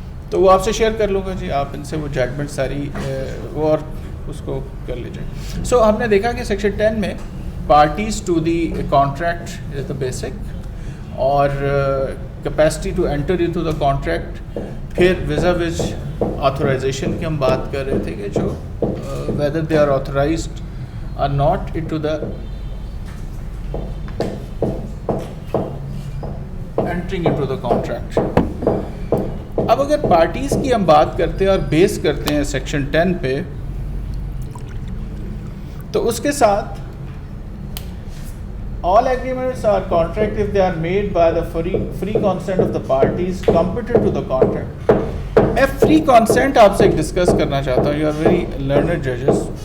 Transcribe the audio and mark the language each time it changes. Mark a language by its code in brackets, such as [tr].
[ur] تو وہ آپ سے شیئر کر لوں گا جی, آپ ان سے وہ ججمنٹ ساری وہ اور اس کو کر لیجیے. سو ہم نے دیکھا کہ سیکشن 10 میں [en] parties to the contract is the basic, اور capacity to enter into the contract, پھر vis-a-vis [ur] آتھورائزیشن کی ہم بات کر رہے تھے کہ جو [en] whether they are authorized or not into the entering into the contract. [ur] اب اگر پارٹیز کی ہم بات کرتے ہیں اور بیس کرتے ہیں سیکشن 10 پہ، تو اس کے ساتھ [en] all agreements are contract if they are made by the free consent of the parties competent to the contract. [ur] میں فری کانسینٹ آپ سے ڈسکس کرنا چاہتا ہوں. [en] You are very learned ججز.